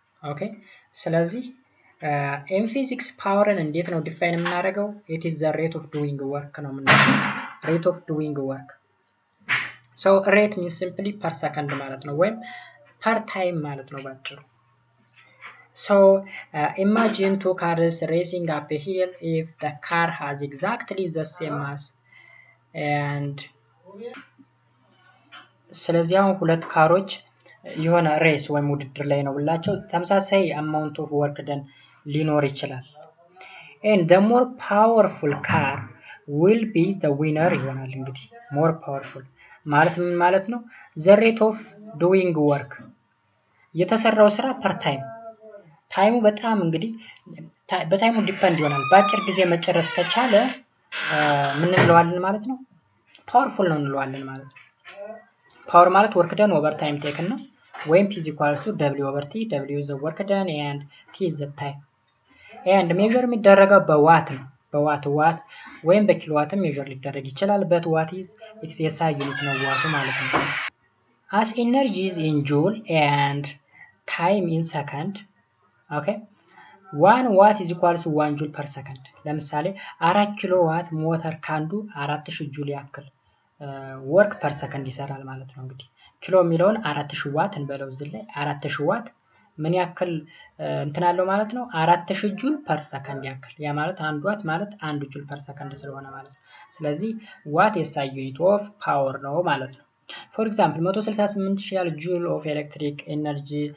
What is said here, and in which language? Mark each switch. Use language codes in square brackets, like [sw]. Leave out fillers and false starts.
[am] ኦኬ ስለዚህ [en] in physics [am] ፓወርን እንዴት ነው ዲፋይን የምናደርገው? [en] it is the rate of doing work [am] ነው የምንለው። [en] rate of doing work so rate means simply per second [am] ማለት ነው ወይም [en] per time [am] ማለት ነው ባጭሩ። [en] so imagine two cars racing up a hill. if the car has exactly the same mass and [am] ስለዚህ አሁን ሁለት ካሮች የሆነ ሬስ ወይም ውድድር ላይ ነው ብላቸው ተመሳሳይ [en] amount of work done [am] ሊኖር ይችላል። [en] and the more powerful car will be the winner [am] ይሆናል። እንግዲህ [en] more powerful [am] ማለት ምን ማለት ነው? [en] the rate of doing work [am] የተሰራው ስራ [en] per time [am] ታይሙ በጣም እንግዲህ በታይሙ ዲፔንድ ይሆናል። በአጭር ጊዜ መጨረስ ከቻለ ምን እንለዋለን ማለት ነው? ፓወርፉል ነው እንለዋለን ማለት ነው። [en] ፓወር ማለት work done over time taken [am] ነው ወይም [en] P equals to W over T. W is the work done and T is the time. and measure [am] የሚደረገው በዋት ነው። በዋት ወይም በኪሎዋትም [en] measure [am] ሊደረግ ይችላል። [en] but what is its SI unit [am] ነው ዋቱ ማለት ነው። [en] as energy is in joule and time in second. okay [am] 1 ዋት [en] is equal to 1 [am] ጁል [en] per second [am] ለምሳሌ 4 ኪሎ ዋት ሞተር ካንዱ 4000 ጁል ያክል ወርክ ፐር ሰከንድ ይሰራል ማለት ነው። እንግዲህ ኪሎ የሚለውን 4000 ዋት እንበለው እዚህ ላይ 4000 ዋት ምን ያክል እንትን አለው ማለት ነው 4000 ጁል ፐር ሰከንድ ያክል ያ ማለት 1 ዋት ማለት 1 ጁል ፐር ሰከንድ ስለሆነ ማለት ነው። ስለዚህ ዋት የሳይ ዩኒት ኦፍ ፓወር ነው ማለት ነው። [en] ፎር ኤግዛምፕል [am] 168,000 ጁል ኦፍ ኤሌክትሪክ ኤነርጂ